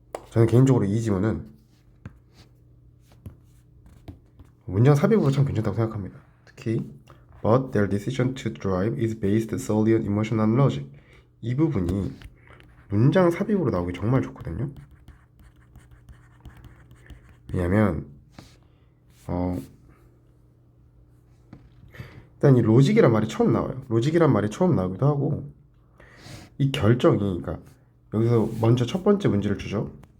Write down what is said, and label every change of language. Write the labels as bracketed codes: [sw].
[ko] 저는 개인적으로 이 지문은 문장 삽입으로 참 괜찮다고 생각합니다. [en] 특히 But their decision to drive is based solely on emotion and logic. [ko] 이 부분이 문장 삽입으로 나오기 정말 좋거든요. 왜냐면 일단 이 로직이란 말이 처음 나와요. 로직이란 말이 처음 나오기도 하고, 이 결정이, 그러니까 여기서 먼저 첫 번째 문제를 주죠.